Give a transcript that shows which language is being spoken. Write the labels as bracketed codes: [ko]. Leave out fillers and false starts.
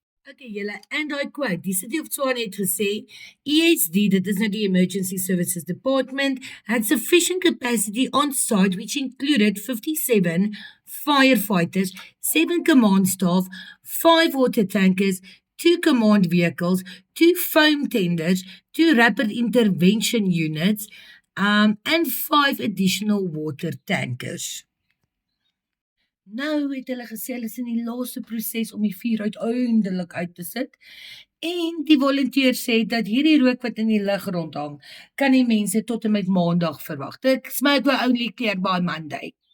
[en] Okay, julle, and I quote, [af] die City of Tshwane het gesê, [en] ESD, [af] dit is nou die [en] Emergency Services Department, had sufficient capacity on site, which included 57 firefighters, 7 command staff, 5 water tankers, 2 command vehicles, 2 foam tenders, 2 rapid intervention units, and 5 additional water tankers. [af] Nou het hulle gesê hulle is in die laaste proses om die vuur uiteindelik uit te sit, en die volunteer sê dat hierdie rook wat in die lug rondhang, kan die mense tot en met maandag verwag. [en] Dit smoke will only clear by Monday.